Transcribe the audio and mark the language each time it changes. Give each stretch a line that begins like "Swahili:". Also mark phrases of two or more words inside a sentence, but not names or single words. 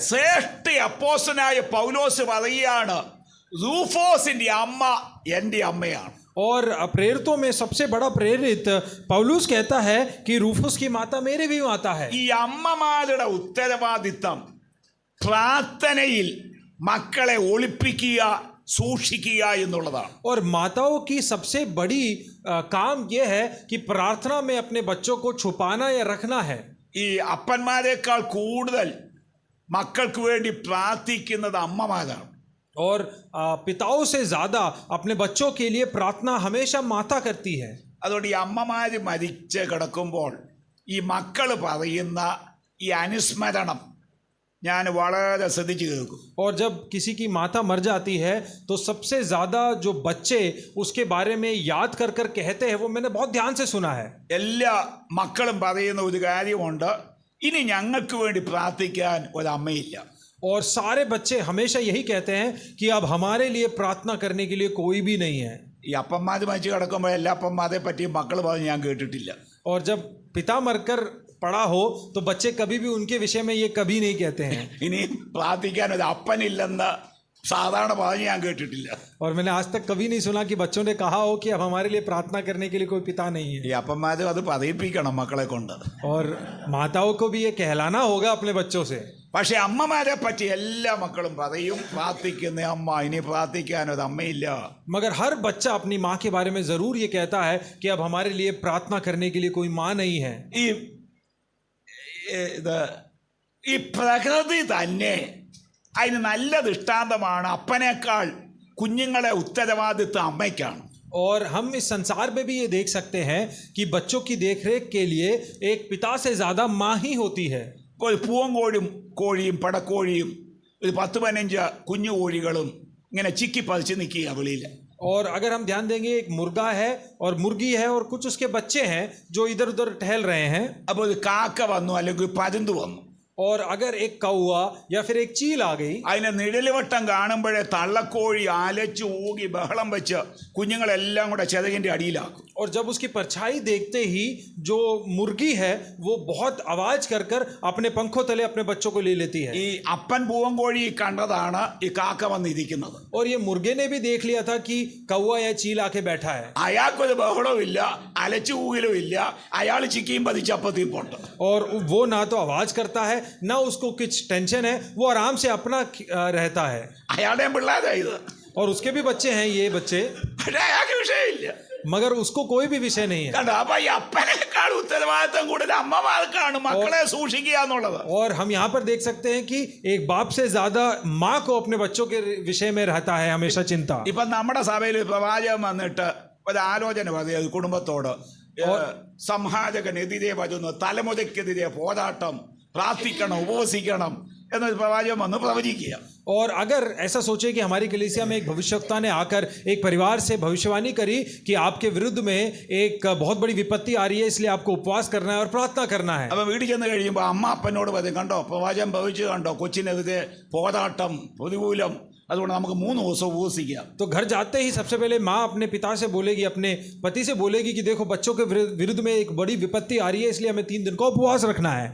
Malayalam: ശ്രേഷ്ഠ അപ്പോസ്തലനായ പൗലോസ് പറയുകയാണ് റൂഫോസിന്റെ അമ്മ എന്റെ അമ്മയാണ്.
Hindi: और प्रेरितों में सबसे बड़ा प्रेरित पौलुस कहता है कि रूफुस की माता मेरी भी माता है.
Malayalam: ഈ അമ്മമാരുടെ ഉത്തരവാദിത്തം പ്രാർത്ഥനയിൽ മക്കളെ ഒളിപ്പിക്കുക, സൂക്ഷിക്കുക എന്നുള്ളതാണ്.
Hindi: और माताओं की सबसे बड़ी काम यह है कि प्रार्थना में अपने बच्चों को छुपाना या रखना है.
Malayalam: ഈ അപ്പന്മാരെക്കാൾ കൂടുതൽ മക്കൾക്ക് വേണ്ടി പ്രാർത്ഥിക്കുന്നത് അമ്മമാരാണ്.
Hindi: और पिताओं से ज्यादा अपने बच्चों के लिए प्रार्थना हमेशा माता करती है.
Malayalam: അതുകൊണ്ട് ഈ അമ്മമാര് മരിച്ച് കിടക്കുമ്പോൾ ഈ മക്കൾ പറയുന്ന ഈ അനുസ്മരണം ഞാൻ വളരെ ശ്രദ്ധിച്ച് കേൾക്കും.
Hindi: और जब किसी की माता मर जाती है तो सबसे ज़्यादा जो बच्चे उसके बारे में याद कर कर कहते हैं वो मैंने बहुत ध्यान से सुना है.
Malayalam: എല്ലാ മക്കളും പറയുന്ന ഒരു കാര്യമുണ്ട്, ഇനി ഞങ്ങൾക്ക് വേണ്ടി പ്രാർത്ഥിക്കാൻ ഒരമ്മയില്ല.
Hindi: और सारे बच्चे हमेशा यही कहते हैं कि अब हमारे लिए प्रार्थना करने के लिए कोई भी नहीं है.
Malayalam: ഈ അപ്പന്മാർ മരിച്ച് കിടക്കുമ്പോൾ എല്ലാ അപ്പന്മാരെ പറ്റിയും മക്കൾ പറഞ്ഞ് ഞാൻ കേട്ടിട്ടില്ല.
Hindi: और जब पिता मरकर पड़ा हो तो बच्चे कभी भी उनके विषय में ये कभी नहीं कहते हैं.
Malayalam: ഇനി പ്രാർത്ഥിക്കാൻ ഒരു അപ്പനില്ലെന്ന് സാധാരണ പറഞ്ഞ് ഞാൻ കേട്ടിട്ടില്ല.
Hindi: और मैंने आज तक कभी नहीं सुना कि बच्चों ने कहा हो कि अब हमारे लिए प्रार्थना करने के लिए कोई पिता नहीं है.
Malayalam: ഈ അപ്പന്മാരും അത് പറയിപ്പിക്കണം മക്കളെ കൊണ്ട്.
Hindi: और माताओं को भी ये कहलाना होगा अपने बच्चों से.
Malayalam: പക്ഷെ അമ്മമാരെ പറ്റി എല്ലാ മക്കളും പറയും, പ്രാർത്ഥിക്കുന്ന അമ്മ, ഇനി പ്രാർത്ഥിക്കാൻ ഒരു അമ്മയില്ല.
Hindi: मगर हर बच्चा अपनी माँ के बारे में ज़रूर ये कहता है कि अब हमारे लिए प्रार्थना करने के लिए कोई माँ नहीं है.
Malayalam: ഈ പ്രകൃതി തന്നെ അതിന് നല്ല ദൃഷ്ടാന്തമാണ്. അപ്പനേക്കാൾ കുഞ്ഞുങ്ങളെ ഉത്തരവാദിത്വം അമ്മയ്ക്കാണ്.
Hindi: और हम इस संसार में भी ये देख सकते हैं कि बच्चों की देखरेख के लिए एक पिता से ज़्यादा माँ ही होती है.
Malayalam: ഒരു കോഴിയും പടക്കോഴിയും ഒരു 10-15 കുഞ്ഞു കോഴികളും ഇങ്ങനെ ചിക്കി പതിച്ച് നിൽക്കുക വെളിയിൽ.
Hindi: और अगर हम ध्यान देंगे एक मुर्गा है और मुर्गी है और कुछ उसके बच्चे हैं जो इधर उधर टहल रहे हैं.
Malayalam: അപ്പോൾ ഒരു കാക്ക വന്നു അല്ലെങ്കിൽ ഒരു പരുന്ത് വന്നു.
Hindi: और अगर एक कौवा या फिर एक चील आ गई,
Malayalam: അതിനെ നിഴലുവട്ടം കാണുമ്പോഴേ തള്ളക്കോഴി ആലച്ച് ഊകി ബഹളം വെച്ച് കുഞ്ഞുങ്ങളെല്ലാം കൂടെ ചെതകിൻ്റെ അടിയിലാക്കും.
Hindi: और जब उसकी परछाई देखते ही जो मुर्गी है वो बहुत आवाज कर कर अपने पंखों तले अपने बच्चों को ले लेती है.
Malayalam: ഈ അപ്പൻ പൂവൻകോഴി കണ്ടതാണ് ഈ കാക്ക വന്നിരിക്കുന്നത്.
Hindi: और ये मुर्गे ने भी देख लिया था कि कौवा या चील आके बैठा है.
Malayalam: അയാൾക്കൊരു ബഹളവും ഇല്ല, അലച്ചു ഊകലും ഇല്ല, അയാൾ ചിക്കിയും പതിച്ചപ്പത്തിയും പോട്ട്.
Hindi: और वो ना तो आवाज करता है ना उसको कुछ टेंशन है, वो आराम से अपना रहता है.
Malayalam: അയാളുടെയും പിള്ളേരാ ഇത്.
Hindi: और उसके भी बच्चे हैं ये बच्चे,
Malayalam: പക്ഷേ അയാൾക്ക് വിഷയമില്ല.
Hindi: मगर उसको कोई भी विषय नहीं है.
Malayalam: കണ്ടോ, അപ്പൊ ഈ അപ്പനേക്കാൾ ഉത്തരവാദിത്തം കൂടുതൽ അമ്മമാർക്കാണ് മക്കളെ സൂക്ഷിക്കുക എന്നുള്ളത്.
Hindi: और हम यहाँ पर देख सकते हैं कि एक बाप से ज्यादा माँ को अपने बच्चों के विषय में रहता है हमेशा चिंता.
Malayalam: ഇപ്പൊ നമ്മുടെ സഭയിൽ പ്രവാചകൻ വന്നിട്ട് ഒരു ആലോചന പറയും കുടുംബത്തോട്, സംഹാരകനെതിരെ വരുന്നു, തലമുറയ്ക്കെതിരെ പോരാട്ടം, പ്രാർത്ഥിക്കണം, ഉപവസിക്കണം എന്നൊരു പ്രവാചകൻ വന്ന് പ്രവചിക്കുക.
Hindi: और अगर ऐसा सोचे कि हमारी कलीसिया में एक भविष्यवक्ता ने आकर एक परिवार से भविष्यवाणी करी कि आपके विरुद्ध में एक बहुत बड़ी विपत्ति आ रही है, इसलिए आपको उपवास करना है और प्रार्थना करना है.
Malayalam: അപ്പൊ വീട്ടിൽ ചെന്ന് കഴിയുമ്പോൾ അമ്മ അപ്പനോട് പറയും, കണ്ടോ പ്രവാചകൻ ഭവിച്ചു, കണ്ടോ കൊച്ചിനെതിരെ പോരാട്ടം, പ്രതികൂലം, അതുകൊണ്ട് നമുക്ക് 3 ദിവസം ഉപവസിക്കാം.
Hindi: तो घर जाते ही सबसे पहले माँ अपने पिता से बोलेगी, अपने पति से बोलेगी कि देखो बच्चों के विरुद्ध में एक बड़ी विपत्ति आ रही है, इसलिए हमें 3 दिन का उपवास रखना है.